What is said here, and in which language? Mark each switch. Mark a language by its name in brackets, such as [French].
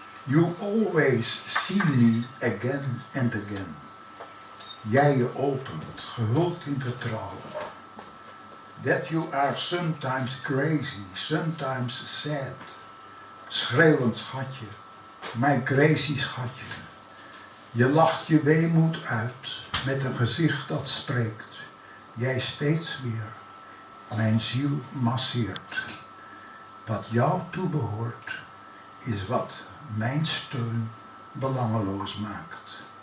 [English] You always see me again and again. [Dutch] Jij je opent, gehuld in vertrouwen. [English] That you are sometimes crazy, sometimes sad. [Dutch] Schreeuwend schatje, mijn crazy schatje. Je lacht je weemoed uit met een gezicht dat spreekt. Jij steeds weer mijn ziel masseert. Wat jou toebehoort is wat mijn steun belangeloos maakt.